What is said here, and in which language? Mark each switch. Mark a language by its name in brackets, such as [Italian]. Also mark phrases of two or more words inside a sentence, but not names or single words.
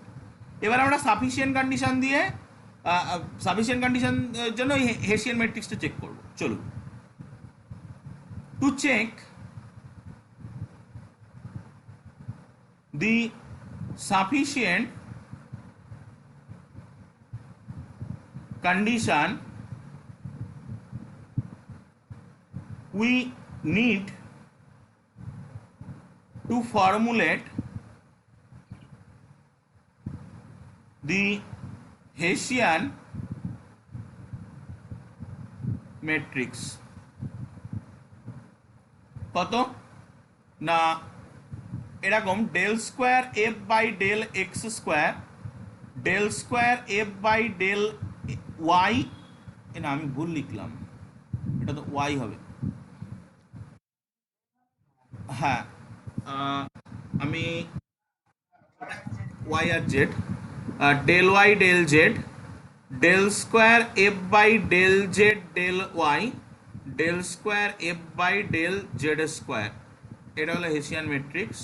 [Bangla] এবার আমরা সাফিসিয়েন্ট কন্ডিশন দিয়ে জন্য হেসিয়ান ম্যাট্রিক্সটা চেক করব, চলুন। [English] to check the sufficient condition we need to formulate the Hessian matrix। [Bangla] কত না এরকম [English] del square f by del x square, del square f by del y, [Bangla] না আমি ভুল লিখলাম, এটা তো y হবে, হ্যাঁ আমি [English] y and z, del y del z, del square f by del z del y, del square f by del z square, [Bangla] এটা হলো [English] Hessian matrix.